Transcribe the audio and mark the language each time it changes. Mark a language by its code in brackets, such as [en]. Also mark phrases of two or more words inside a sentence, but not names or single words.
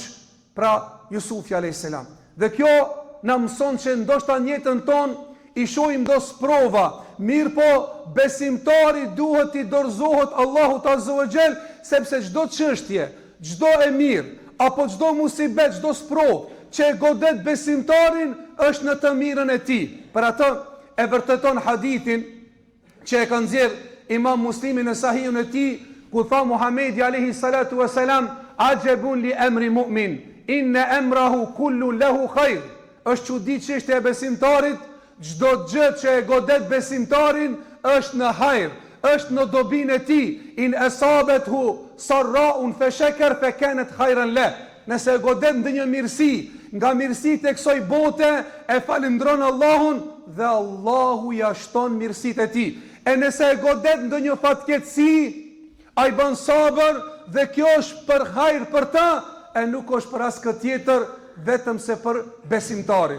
[sq] Pra Jusufi [ar] عليه السلام. [sq] Dhe kjo na mëson që ndoshta në jetën tonë i shohim do sprova, mirë po besimtari duhet i dorëzohet Allahut [ar] عز وجل, [sq] sepse çdo çështje, çdo e mirë, apo çdo musibet, çdo sprovë që e godet besimtarin është në të mirën e tij. Për atë e vërteton hadithin që e ka nxjerr Imam Muslimi në Sahihun e tij, ku tha Muhamedi [ar] عليه الصلاة والسلام, عجبا لأمر المؤمن إن أمره كله له خير. [sq] Është çudi çështja e besimtarit, çdo gjë që e godet besimtarin është në hajër, është në dobinë e tij. [ar] إن أصابته سراء فشكر فكان خيرا له. [sq] Nëse e godet ndonjë mirësi, nga mirësitë e kësaj bote, e falendron Allahun dhe Allahu ja shton mirësitë e tij. E nëse e godet ndonjë fatkeqësi, ai bën sabër dhe kjo është për hajër për ta, e nuk është për askë tjetër, vetëm se për besimtarin.